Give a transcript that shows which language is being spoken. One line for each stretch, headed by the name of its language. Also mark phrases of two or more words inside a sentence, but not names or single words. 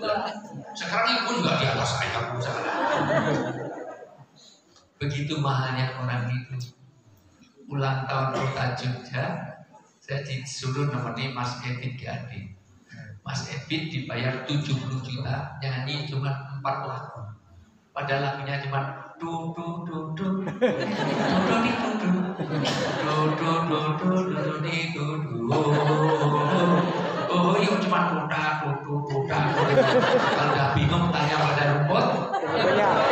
Indonesian: Sekarang ibu juga di atas saya. Begitu mahalnya orang itu. Ulang tahun Kota Jogja, saya disuruh nemeni Mas Ebit Gade. Mas Ebit dibayar 70 juta, nyanyi cuma 4 lagu. Padahal lagunya cuma du du du du du du di du du du du du du du di du du. Oh, itu cuma kuda. Kalau udah bingung tanya pada rumput,